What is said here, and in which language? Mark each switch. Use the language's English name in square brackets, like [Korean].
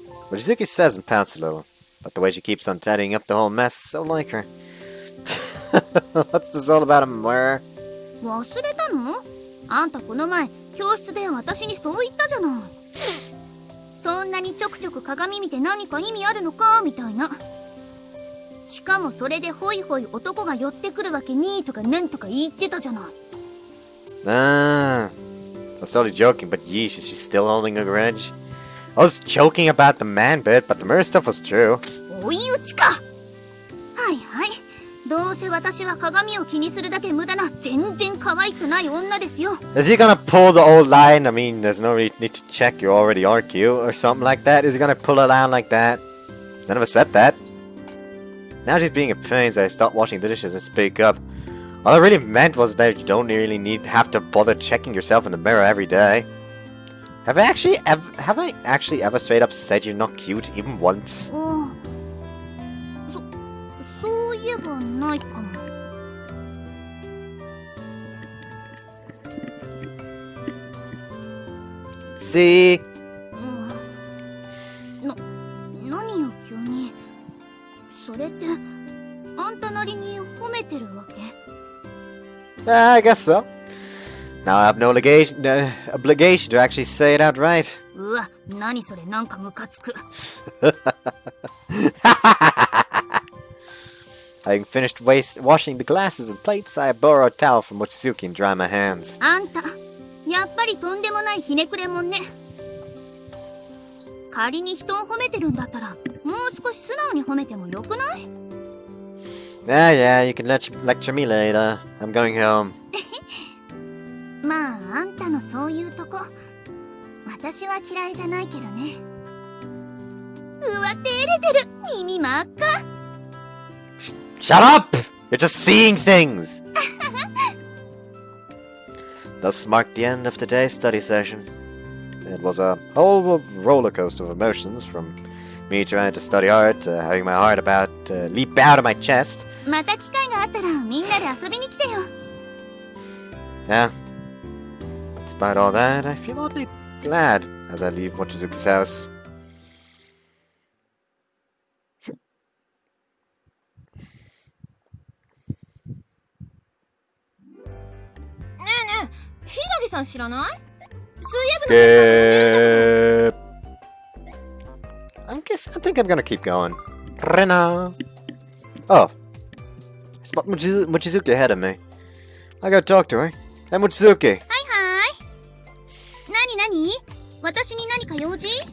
[English] Mochizuki says and pouts a little, but the way she keeps on tidying up the whole mess is so like her. What's this all about, Amara? [Japanese] 忘れたの？あんたこの前教室で私にそう言ったじゃない。そんなにちょくちょく鏡見て何か意味あるのかみたいな。しかもそれでホイホイ男が寄ってくるわけにとかなんとか言ってたじゃない。 [English] I was totally joking, but yeesh, is she still holding a grudge? I was joking about the man bit, but the mirror stuff was true. [Japanese] 追い打ちか。はいはい。どうせ私は鏡を気にするだけ無駄な全然可愛くない女ですよ。 [English] Is he gonna pull the old line? I mean, there's no need to check, you already are cute, or something like that? Is he gonna pull a line like that? None of us said that. Now she's being a pain, so I stopped washing the dishes and speak up. All I really meant was that you don't really have to bother checking yourself in the mirror every day. Have I actually ever straight up said you're not cute, even once? [Japanese] そういえばないかも。 [English] See? [Japanese] 何よ急に。それってあんたなりに褒めてるわけ？ [English] I guess so. Now I have no obligation to actually say it outright. [Japanese] うわ、何それなんかムカつく。 [English] Having finished washing the glasses and plates, I borrow a towel from Mochizuki and dry my hands. [Japanese] あんた、やっぱりとんでもないひねくれもんね。仮に人を褒めてるんだったら、もう少し素直に褒めてもよくない？ [English] Yeah, you can lecture me later. I'm going home. [Japanese] まああんたのそういうとこ私は嫌いじゃないけどね。うわ照れてる耳真っ赤。 [English] Shut up! You're just seeing things! Thus marked the end of today's study session. It was a whole roller coaster of emotions, from me trying to study art to having my heart about to leap out of my chest. [Japanese] また機会があったらみんなで遊びに来てよ。 [English] Yeah. Despite all that, I feel oddly glad as I leave Mochizuki's house. [Japanese] ねえねえ、ひらぎさん知らない？水泳部の [English] Skip. I think I'm gonna keep going. Rina. Oh. Spot Mochizuki ahead of me. I gotta talk to her. Hey, Mochizuki. [Japanese] はいはい。なになに？私に何か用事？